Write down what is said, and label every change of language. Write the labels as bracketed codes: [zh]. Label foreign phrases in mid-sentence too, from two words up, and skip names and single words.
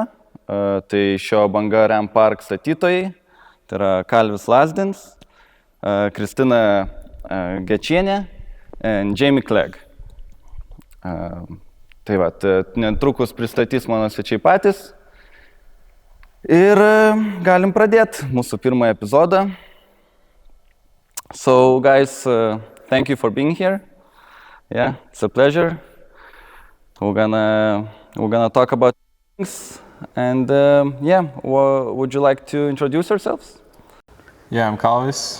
[lt] Tai šio Banga Ramp Park statytojai, tai yra Kalvis Lazdins, Kristina Gečienė ir Jamie Clegg. Tai va, netrukus pristatys mano svečiai patys. Ir galim pradėti mūsų pirmąjį epizodą. [en] So guys, thank you for being here. Yeah, it's a pleasure. We're gonna talk about things, and would you like to introduce yourselves? Yeah, I'm Kalvis.